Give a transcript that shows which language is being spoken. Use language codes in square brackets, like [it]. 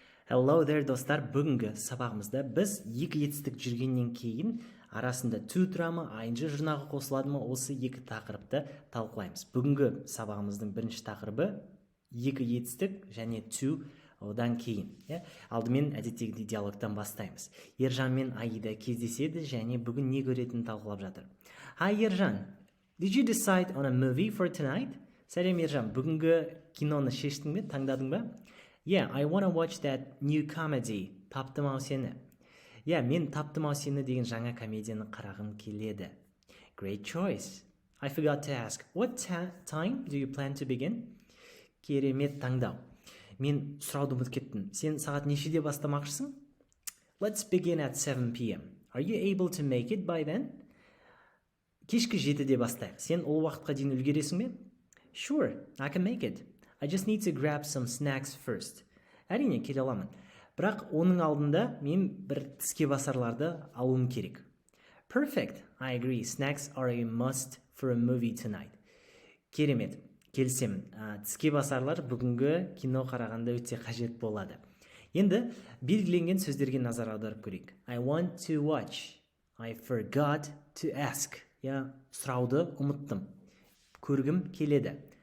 [en] Hello there [kk] достар, бүгінгі сабағымызда біз екі етістік жүргеннен кейін арасында to тұра ма, ing жұрнағы қосылады ма, осы екі тақырыпты талқылаймыз. Бүгінгі сабағымыздың бірінші тақырыбы екі етістік және to одан кейін. Алдымен әдеттегідей диалогтан бастаймыз. Ержан мен Аида кездеседі және бүгін не көретінін талқылап жатыр. [en] Hi Ержан, did you decide on a movie for tonight? [kk] Сәлем Ержан, бүгінгі киноны шештің бе, таңдадың ба? [en] Yeah, I want to watch that new comedy. [kk] Таптым-ау сені. Yeah, мен таптым-ау сені деген жаңа комедияны қарағым келеді. [en] Great choice. I forgot to ask. What time do you plan to begin? [kk] Керемет таңдау. Мен сұрауды ұмытып кеттім. Сен сағат нешеде бастамақшысың? [en] Let's begin at 7 p.m. Are you able to make it by then? [kk] Кешкі 7-де бастайық. Сен ол уақытқа дейін үлгересің бе? [en] Sure, I can make it. I just need to grab some snacks first. [kk] Әрине, келе аламын. Бірақ оның алдында мен бір тіске басарларды алуым керек. [en] Perfect, I agree. Snacks are a must for a movie tonight. [kk] Керемет, келсем. Тіске басарлар бүгінгі кино қарағанда өте қажет болады. Енді белгіленген сөздерге назар аударып көрейік. [en] I want to watch. I forgot to ask. [kk] Я сұрауды ұмыттым. Көргім келеді.